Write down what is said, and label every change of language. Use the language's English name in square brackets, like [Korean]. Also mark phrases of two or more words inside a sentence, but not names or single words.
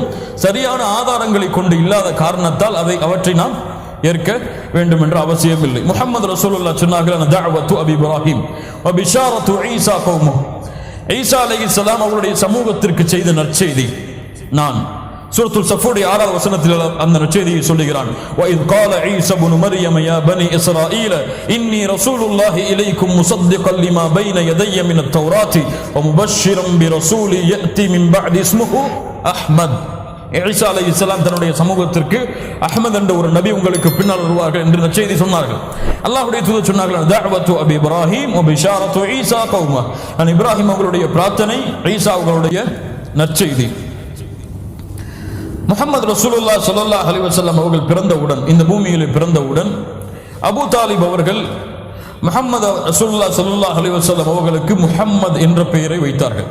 [Tamil] சரியான ஆதாரங்களை கொண்டு இல்லாத காரணத்தால் அவற்றை நாம் ஏற்க வேண்டும் என்ற அவசியம் இல்லை. முஹம்மது ரசூலுல்லாஹ் சொன்னார்கள், [Arabic] دعوة أبي إبراهيم و بشارة عيسى قومه. [Tamil] ஈசா அலைஹிஸ்ஸலாம் அவருடைய சமூகத்திற்கு செய்த நற்செய்தி. நான் சூரத்துல் ஸஃபுடைய 6வது வசனத்தில் அந்த நற்செய்தியை சொல்லுகிறான், [Arabic] وَإِذْ قَالَ عِيسَى ابْنُ مَرْيَمَ يَا بَنِي إِسْرَائِيلَ إِنِّي رَسُولُ اللَّهِ إِلَيْكُمْ مُصَدِّقًا لِمَا بَيْنَ يَدَيَّ مِنَ التَّوْرَاةِ وَمُبَشِّرًا بِرَسُولٍ يَأْتِي مِنْ بَعْدِي اسْمُهُ أَحْمَدُ. [Tamil] ஈசா அலைஹிஸ்ஸலாம் தன்னுடைய சமூகத்திற்கு அஹ்மத் என்ற ஒரு நபி உங்களுக்கு பின்னால் வருவார்கள் என்று நற்செய்தி சொன்னார்கள். அல்லாஹ்வுடைய தூதர் சொன்னார்கள், [Arabic] دعوة أبي إبراهيم و بشارة عيسى قومه. [Tamil] நான் இப்ராஹிம் அவர்களுடைய பிரார்த்தனை, ஈசா அவர்களுடைய நற்செய்தி. முஹம்மது ரசூலுல்லாஹ் [Arabic] صلى الله عليه وسلم [Tamil] அவர்கள் பிறந்தவுடன், இந்த பூமியிலே பிறந்தவுடன், அபூ தாலிப் அவர்கள் முஹம்மது ரசூலுல்லாஹ் [Arabic] صلى الله عليه وسلم [Tamil] அவர்களுக்கு முஹம்மது என்ற பெயரை வைத்தார்கள்.